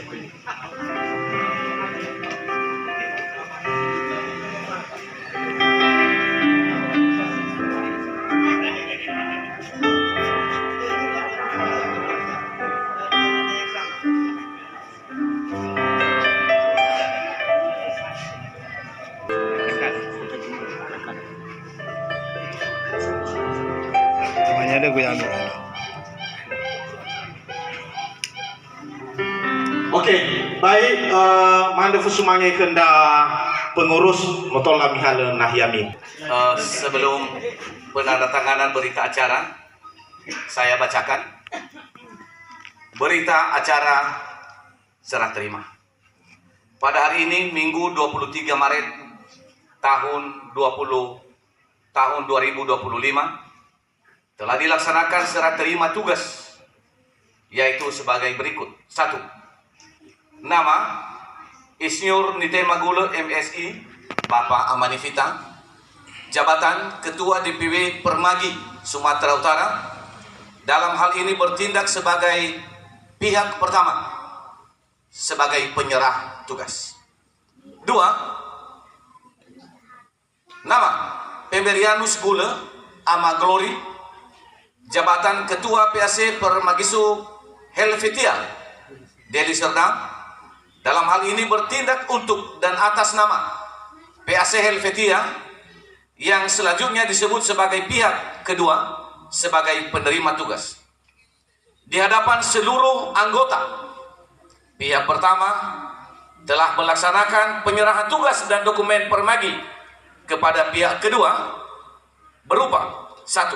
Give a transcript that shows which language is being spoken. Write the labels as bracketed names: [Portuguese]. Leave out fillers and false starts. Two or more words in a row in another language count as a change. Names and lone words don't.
[Indonesian] Namanya ada gue ambil. Oke, baik. [Nias] Manda fusumangai kenda pengurus motol lamihale nahyami. [Indonesian] Sebelum penandatanganan berita acara, saya bacakan berita acara serah terima. Pada hari ini, Minggu 23 Maret tahun 2025, telah dilaksanakan serah terima tugas, yaitu sebagai berikut. 1. Nama Isnur Nitemagula MSI Bapak Ama Nivita. Jabatan Ketua DPW Permagi Sumatera Utara. Dalam hal ini bertindak sebagai pihak pertama, sebagai penyerah tugas. 2. Nama Pemberianus Gule Ama Glory, jabatan Ketua PAC Permagisu Helvetia Deli Serdang, dalam hal ini bertindak untuk dan atas nama PAC Helvetia yang selanjutnya disebut sebagai pihak kedua sebagai penerima tugas. Di hadapan seluruh anggota, pihak pertama telah melaksanakan penyerahan tugas dan dokumen permagi kepada pihak kedua berupa 1.